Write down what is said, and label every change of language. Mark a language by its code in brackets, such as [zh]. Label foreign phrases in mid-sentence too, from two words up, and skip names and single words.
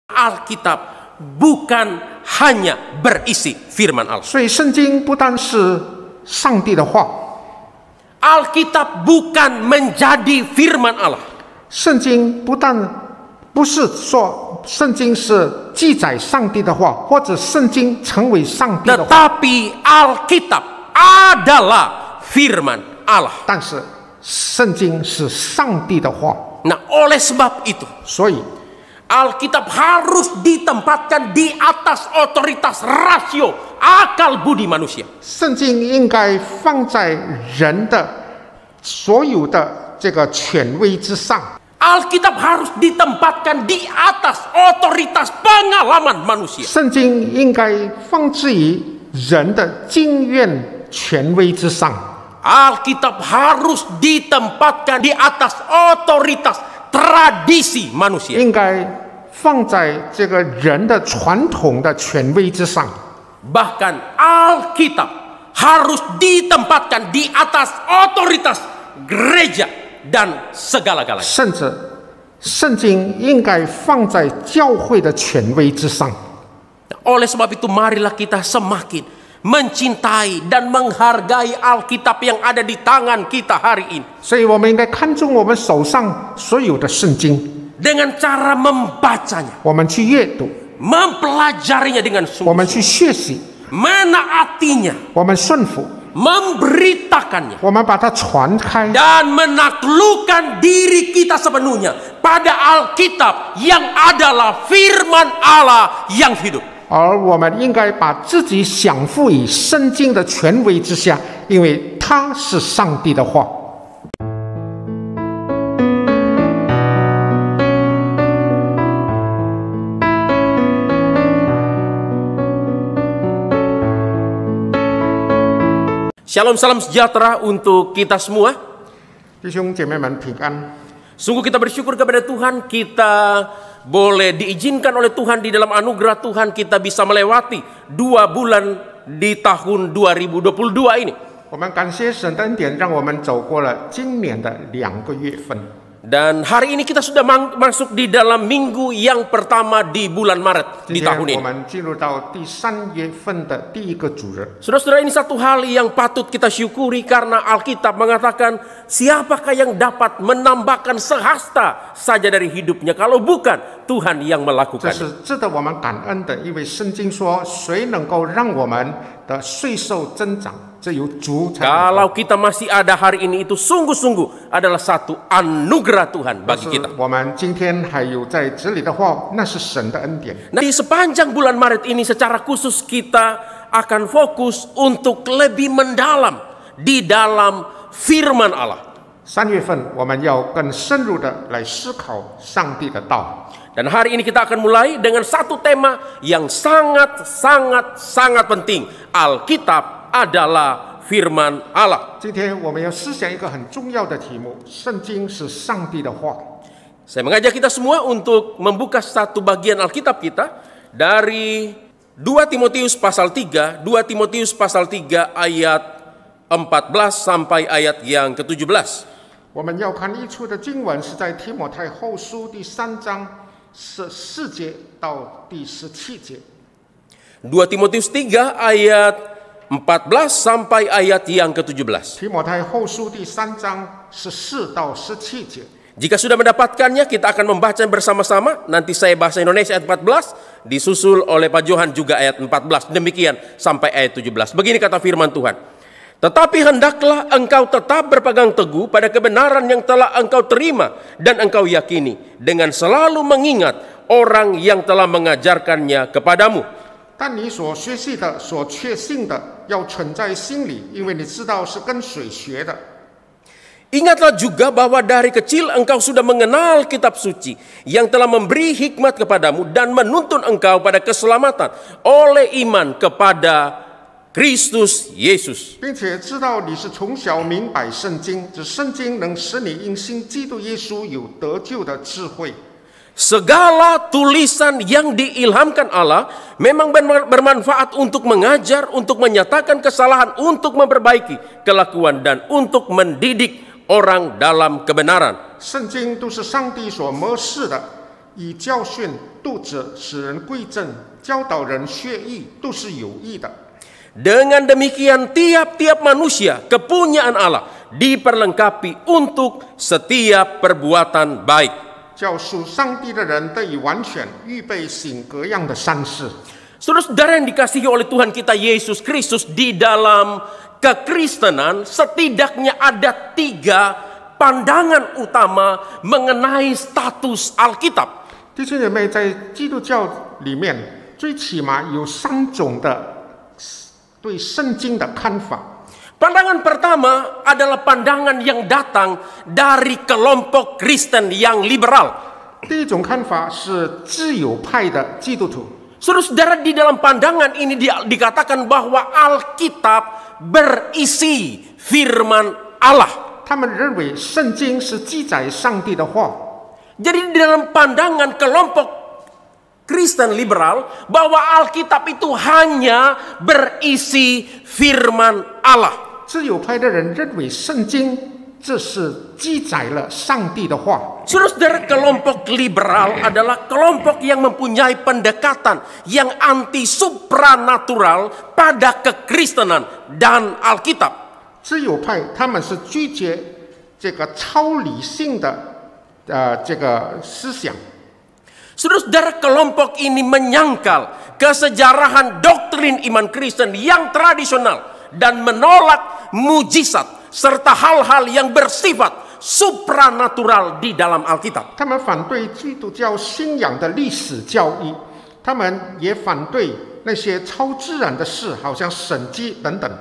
[id] Alkitab bukan hanya berisi firman Allah. [zh] 所以圣经不单是上帝的话， [id] Alkitab bukan menjadi firman Allah. [zh] 圣经不是说圣经是记载上帝的话，或者圣经成为上帝的话， [id] Tetapi Alkitab adalah firman Allah. [zh] 但是圣经是上帝的话， [id] Nah, oleh sebab itu, [zh] 所以 [id] Alkitab harus ditempatkan di atas otoritas rasio akal budi manusia. [zh] 圣经应该放在人的所有的这个权威之上。 [id] Alkitab harus ditempatkan di atas otoritas pengalaman manusia. [zh] 圣经应该放置于人的经验权威之上。 [id] Alkitab harus ditempatkan di atas otoritas tradisi manusia. [zh] 应该放在这个人的传统的权威之上。 [id] Bahkan Alkitab harus ditempatkan di atas otoritas gereja dan segala-galanya. [zh] 甚至圣经应该放在教会的权威之上。 [id] Oleh sebab itu, marilah kita semakin mencintai dan menghargai Alkitab yang ada di tangan kita hari ini. [zh] 所以我们应该看重我们手上所有的圣经， [id] Dengan cara membacanya, [zh] 我们去阅读， [id] mempelajarinya dengan [zh] 我们 [id] sungguh-sungguh, [zh] 去学习， [id] menaatinya, [zh] 我们顺服， [id] memberitakannya, [zh] 我们把它传开， [id] dan menaklukkan diri kita sepenuhnya pada Alkitab yang adalah firman Allah yang hidup. [zh] 而我们应该把自己降服于圣经的权威之下，因为它是上帝的话。 [id] Shalom, salam sejahtera untuk kita semua. [zh] 弟兄姐妹们平安。 [id] Sungguh kita bersyukur kepada Tuhan, kita boleh diizinkan oleh Tuhan di dalam anugerah Tuhan kita bisa melewati 2 bulan di tahun 2022 ini. [zh] 我们感谢神的恩典，让我们走过了今年的2个月份。 [id] Dan hari ini kita sudah masuk di dalam minggu yang pertama di bulan Maret [zh] 今 [id] di [zh] 天 [id] tahun [zh] 我 [id] ini. [zh] 们进入到第3月份的第一个主日。 [id] Saudara-saudara, ini satu hal yang patut kita syukuri karena Alkitab mengatakan siapakah yang dapat menambahkan sehasta saja dari hidupnya kalau bukan Tuhan yang [zh] 这 [id] melakukannya. [zh] 是值得我们感恩的，因为圣经说，谁能够让我们的岁数增长，只有主才能够。 [id] Kalau kita masih ada hari ini, itu sungguh-sungguh adalah satu anugerah Tuhan [zh] 但 [id] bagi [zh] 是 [id] kita. [zh] 我们今天还有在这里的话，那是神的恩典。 [id] Nah, di sepanjang bulan Maret ini secara khusus kita akan fokus untuk lebih mendalam di dalam firman Allah. [zh] 3 月份我们要更深入的来思考上帝的道。 [id] Dan hari ini kita akan mulai dengan satu tema yang sangat penting. Alkitab adalah firman Allah. [zh] 今天我们要思想一个很重要的题目：圣经是上帝的话。 [id] Saya mengajak kita semua untuk membuka satu bagian Alkitab kita dari 2 Timotius pasal 3, 2 Timotius pasal 3 ayat 14 sampai ayat yang ke-17. [zh] 我们要看一处的经文是在提摩太后书第3章14节到第17节。 [id] 2 Timotius 3 ayat 14 sampai ayat yang ke-17. [zh] 提摩太后书第3章14到17节。 [id] Jika sudah mendapatkannya, kita akan membaca bersama-sama. Nanti saya bahasa Indonesia ayat 14, disusul oleh Pak Johan juga ayat 14. Demikian sampai ayat 17. Begini kata firman Tuhan. Tetapi hendaklah engkau tetap berpegang teguh pada kebenaran yang telah engkau terima dan engkau yakini, dengan selalu mengingat orang yang telah mengajarkannya kepadamu. [zh] 但你所学习的、所确信的，要存在心里，因为你知道是跟谁学的。 [id] Ingatlah juga bahwa dari kecil engkau sudah mengenal kitab suci yang telah memberi hikmat kepadamu dan menuntun engkau pada keselamatan oleh iman kepada Kristus Yesus. [zh] 并且知道你是从小明白圣经，这圣经能使你因信基督耶稣有得救的智慧。 [id] Segala tulisan yang diilhamkan Allah memang bermanfaat untuk mengajar, untuk menyatakan kesalahan, untuk memperbaiki kelakuan dan untuk mendidik orang dalam kebenaran. [zh] 圣经都是上帝所默示的， 以教训、督责、使人归正、教导人学义，都是有益的。 [id] Dengan demikian tiap-tiap manusia kepunyaan Allah diperlengkapi untuk setiap perbuatan baik. [zh] 叫属上帝的人得以完全，预备行各样的善事。 [id] Saudara-saudara yang dikasihi oleh Tuhan kita Yesus Kristus, di dalam kekristenan setidaknya ada 3 pandangan utama mengenai status Alkitab. [zh] 弟兄姐妹，在基督教里面，最起码有3种的对圣经的看法。 [id] Pandangan pertama adalah pandangan yang datang dari kelompok Kristen yang liberal. [zh] 第一种看法是自由派的基督徒。 [id] Saudara-saudara, di dalam pandangan ini dikatakan bahwa Alkitab berisi firman Allah. [zh] 他们认为圣经是记载上帝的话。 [id] Jadi di dalam pandangan kelompok Kristen liberal bahwa Alkitab itu hanya berisi firman Allah. [zh] 自由派的人认为圣经这是记载了上帝的话。 [id] Saudara-saudara, kelompok liberal adalah kelompok yang mempunyai pendekatan yang anti supranatural pada kekristenan dan Alkitab. [zh] 自由派他们是拒绝这个超理性的这个思想。 [id] Saudara-saudara, kelompok ini menyangkal kesejarahan doktrin iman Kristen yang tradisional dan menolak mujizat serta hal-hal yang bersifat supranatural di dalam Alkitab. [zh] 他们反对基督教信仰的历史教义，他们也反对那些超自然的事，好像神迹等等。